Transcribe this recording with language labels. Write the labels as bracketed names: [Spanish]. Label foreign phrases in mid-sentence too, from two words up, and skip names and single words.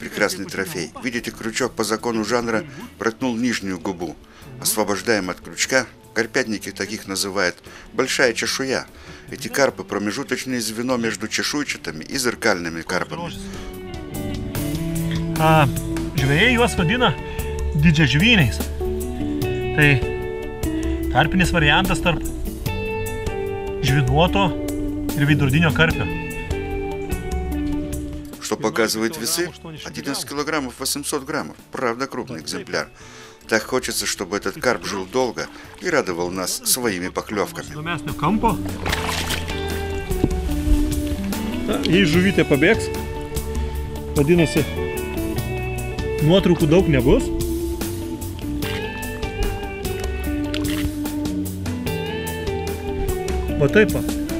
[Russian] Прекрасный трофей. Видите, крючок по закону жанра проткнул нижнюю губу. Освобождаем от крючка. Карпятники таких называют большая чешуя. Эти карпы – промежуточное звено между чешуйчатыми и зеркальными карпами. [Lithuanian] Žvejai juos vadina didžiažvyniais. Tai tarpinis variantas tarp žvynuoto ir veidrodinio karpio. [Russian] Что показывает весы? 11 килограммов 800 граммов. Правда, крупный экземпляр. Так хочется, чтобы этот карп жил долго и радовал нас своими поклевками. [Lithuanian] Jei žuvytė pabėgs, vadinasi, nuotraukų daug nebus. Va taip va.